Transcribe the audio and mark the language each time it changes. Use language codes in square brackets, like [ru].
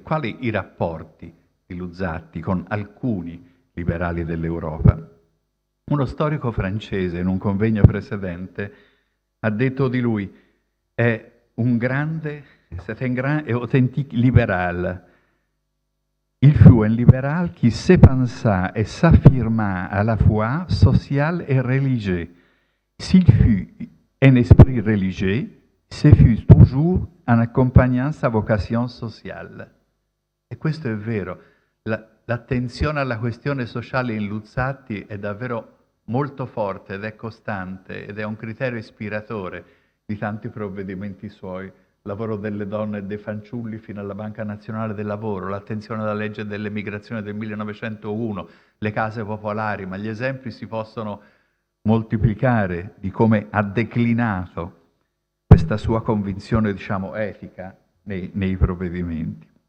[it] Quali i rapporti di Luzzatti con alcuni liberali dell'Europa? Uno storico francese, in un convegno precedente, ha detto di lui: è un grande, [fr] c'est un grand et authentique libéral. Il fut un libéral qui se pensa et s'affirma à la fois social et religieux. S'il fut un esprit religieux, ce fut toujours en accompagnant sa vocation sociale. [it] E questo è vero. L'attenzione alla questione sociale in Luzzatti è davvero molto forte ed è costante ed è un criterio ispiratore di tanti provvedimenti suoi. Lavoro delle donne e dei fanciulli fino alla Banca Nazionale del Lavoro, l'attenzione alla legge dell'emigrazione del 1901, le case popolari, ma gli esempi si possono moltiplicare di come ha declinato questa sua convinzione, diciamo, etica nei provvedimenti.